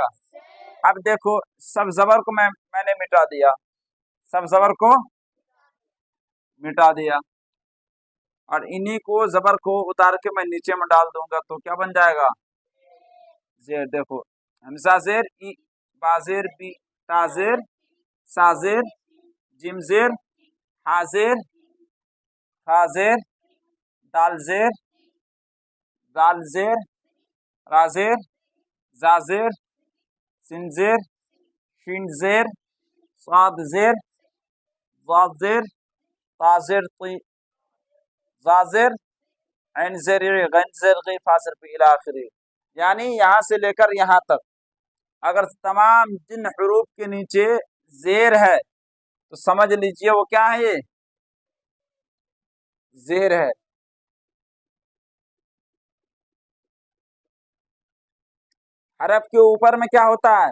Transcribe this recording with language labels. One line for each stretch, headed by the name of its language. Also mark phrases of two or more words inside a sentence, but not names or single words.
Urdu: اب دیکھو سب زبر کو میں نے مٹا دیا، سب زبر کو مٹا دیا، اور انہی کو زبر کو اتار کے میں نیچے میں ڈال دوں گا تو کیا بن جائے گا؟ زیر. دیکھو حمزہ زیر ای، با زیر بی، تا زیر، سا زیر، جیم زیر، ہا زیر، خا زیر، دال زیر، دال زیر، را زیر، زا زیر، سین زیر، شین زیر، صاد زیر، ضاد زیر، طا زیر طی، زا زیر، عین زیر ع، غین زیر غی، فا زیر فی الی آخری. یعنی یہاں سے لے کر یہاں تک اگر تمام جن حروف کے نیچے زیر ہے تو سمجھ لیجئے وہ کیا ہے؟ یہ زیر ہے. حرف کے اوپر میں کیا ہوتا ہے؟